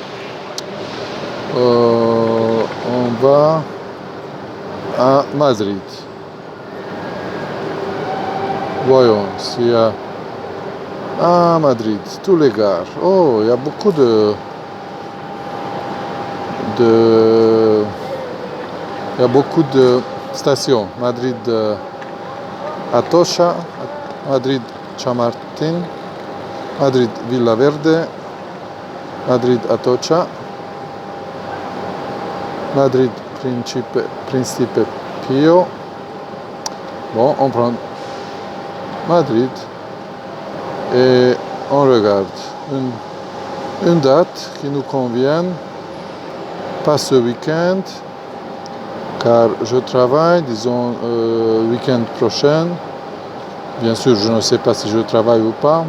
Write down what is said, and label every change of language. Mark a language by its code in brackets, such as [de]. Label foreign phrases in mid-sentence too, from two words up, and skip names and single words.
[fr] On va à Madrid. Voyons s'il y a... Ah, Madrid, tous les gares. Oh, il y a beaucoup il y a beaucoup de stations. Madrid Atocha, Madrid Chamartín, Madrid Villaverde, Madrid Atocha, Madrid Príncipe Pío. Bon, on prend Madrid et on regarde une date qui nous convienne, pas ce week-end car je travaille, disons week-end prochain, bien sûr je ne sais pas si je travaille ou pas.